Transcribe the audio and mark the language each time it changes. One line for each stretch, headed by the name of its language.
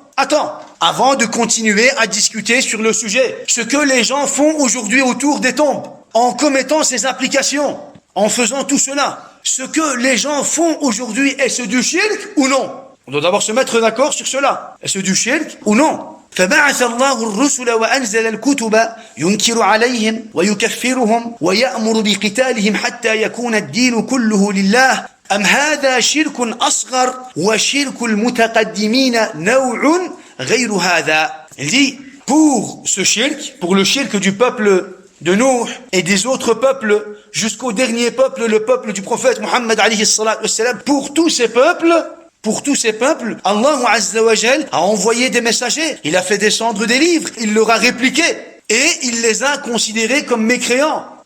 French: Attends, avant de continuer à discuter sur le sujet, ce que les gens font aujourd'hui autour des tombes, en commettant ces applications, en faisant tout cela, ce que les gens font aujourd'hui, est-ce du shirk ou non? On doit d'abord se mettre d'accord sur cela. Est-ce du shirk ou non?
Arabic: فبعث الله الرسل وأنزل الكتب ينكر عليهم ويكفرهم ويأمر بقتالهم حتى يكون الدين كله لله أم هذا شرك أصغر وشرك المتقدمين نوع غير هذا.
French: Il dit, pour le shirk du peuple de Nuh et des autres peuples jusqu'au dernier peuple, le peuple du prophète Muhammad alayhi salatu wassalam, pour tous ces peuples, Allah Azza wa Jal a envoyé des messagers, il a fait descendre des livres, il leur a répliqué et il les a considérés comme mécréants.